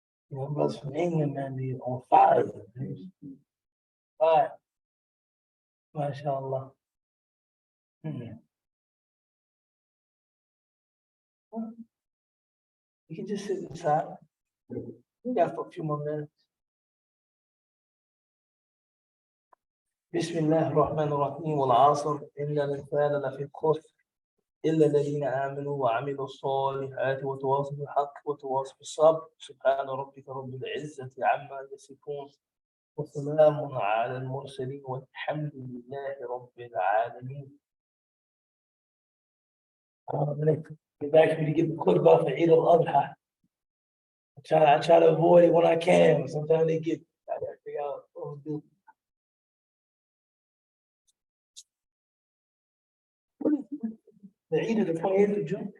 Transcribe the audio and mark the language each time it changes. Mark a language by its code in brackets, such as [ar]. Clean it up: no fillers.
[en] Brothers from England, man, they're on fire. Fire. MashaAllah. You can just sit inside. We got for a few more minutes. [ar] بسم الله الرحمن الرحيم والعصر إن الإنسان لفي خسر إلا الذين آمنوا وعملوا الصالحات وتواصوا بالحق وتواصوا بالصبر سبحان ربك رب العزة عما يصفون وسلام على المرسلين والحمد لله رب العالمين. [en] Get back to me to get the quick buff for Eid al-Adha. I try to avoid it when I can. Sometimes I gotta figure out what to do. The Eid of the 28th of June.